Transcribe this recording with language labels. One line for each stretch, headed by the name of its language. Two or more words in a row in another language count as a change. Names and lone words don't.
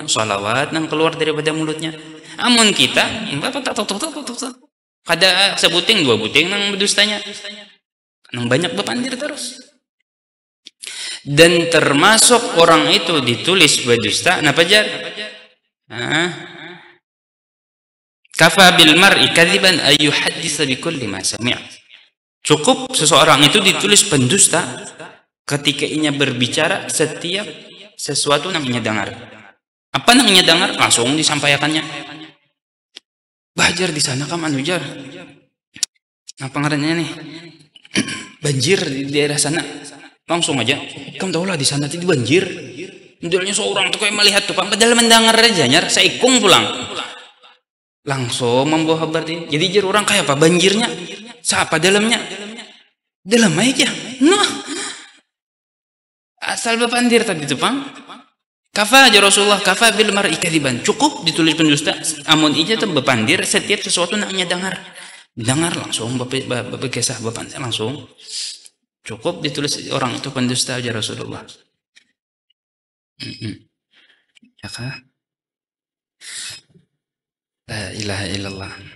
Banjar: Salawat nang keluar daripada mulutnya. Amun kita kada sebuting dua buting nang berdustanya. Nang banyak bepandir terus. Dan termasuk orang itu ditulis berdusta, napa jar?
Arabic: كفى بالمرء كذبا أن يحدث بكل ما سمع.
Banjar: Cukup seseorang itu ditulis pendusta ketika inya berbicara setiap sesuatu yang inya dengar. Apa yang inya dengar langsung disampaikannya. Bajar di sana kam anu jar. Apa ngarannya nih? Banjir di daerah sana. Langsung aja, kamu tahu lah di sana tadi banjir. Modelnya seorang tuh kayak melihat tuh, padahal mendengar aja nyar, seikung pulang. Langsung membawa kabar ini. Jadi jar orang kayak apa banjirnya? Siapa dalamnya? Dalam aja. Nah, asal bepandir tadi tuh pang. Kafa aja Rasulullah,
Arabic: كفى بالمرء كذبا.
Banjar: Cukup ditulis pendusta. Amun ija tuh bepandir setiap sesuatu naknya dengar langsung berkisah bepandir langsung. Cukup ditulis orang itu pendusta aja Rasulullah. Ya kah?
Arabic: لا إله إلا الله.